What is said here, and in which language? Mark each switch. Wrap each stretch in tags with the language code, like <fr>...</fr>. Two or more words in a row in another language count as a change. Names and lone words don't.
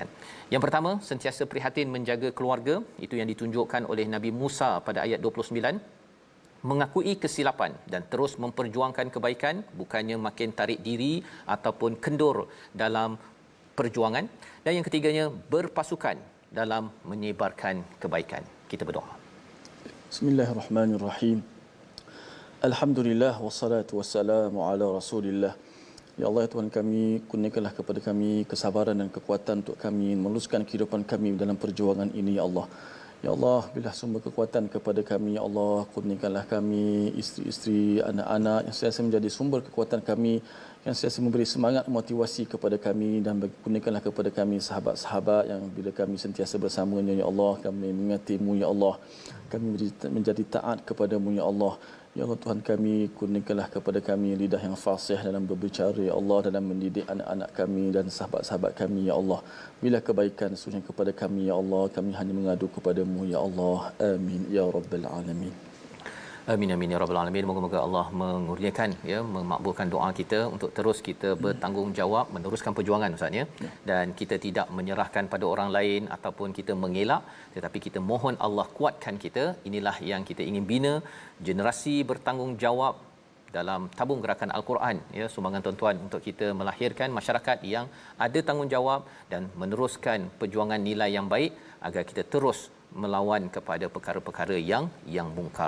<ms>Yang pertama, sentiasa prihatin menjaga keluarga, itu yang ditunjukkan oleh Nabi Musa pada ayat 29. Mengakui kesilapan dan terus memperjuangkan kebaikan, bukannya makin tarik diri ataupun kendur dalam perjuangan. Dan yang ketiganya, berpasukan dalam menyebarkan kebaikan. Kita berdoa.</ms> <ar>بسم الله الرحمن الرحيم. الحمد لله والصلاة والسلام على رسول الله. يا الله,</ar> <ms>ya Tuhan kami, kurniakanlah kepada kami kesabaran dan kekuatan untuk kami meneruskan kehidupan kami dalam perjuangan ini ya Allah.</ms> <ar>يا الله,</ar> <ms>bila sumber kekuatan kepada kami,</ms> <ar>يا الله,</ar> <ms>kurniakanlah kami, isteri-isteri, anak-anak yang sentiasa menjadi sumber kekuatan kami, yang sentiasa memberi semangat, motivasi kepada kami, dan kurniakanlah kepada kami sahabat-sahabat yang bila kami sentiasa bersamanya,</ms> <ar>يا الله,</ar> <ms>kami mengingati-Mu,</ms> <ar>يا الله,</ar> <ms>kami menjadi taat kepada-Mu,</ms> <ar>يا الله. يا الله</ar> <ms>Tuhan kami, kurniakanlah kepada kami lidah yang fasih dalam berbicara,</ms> <ar>يا الله,</ar> <ms>dalam mendidik anak-anak kami dan sahabat-sahabat kami, Ya Allah. Bila kebaikan sesungguhnya kepada kami,</ms> <ar>يا الله,</ar> <ms>kami hanya mengadu kepada-Mu,</ms> <ar>يا الله. آمين يا رب العالمين. آمين آمين يا رب العالمين.</ar> <ms>Moga-moga Allah mengurniakan memakbulkan doa kita untuk terus kita bertanggungjawab meneruskan perjuangan Ustaz ya. Dan kita tidak menyerahkan pada orang lain ataupun kita mengelak, tetapi kita mohon Allah kuatkan kita. Inilah yang kita ingin bina, generasi bertanggungjawab dalam tabung gerakan Al-Quran, ya, sumbangan tuan-tuan untuk kita melahirkan masyarakat yang ada tanggungjawab dan meneruskan perjuangan nilai yang baik agar kita terus melawan kepada perkara-perkara yang mungkar.</ms>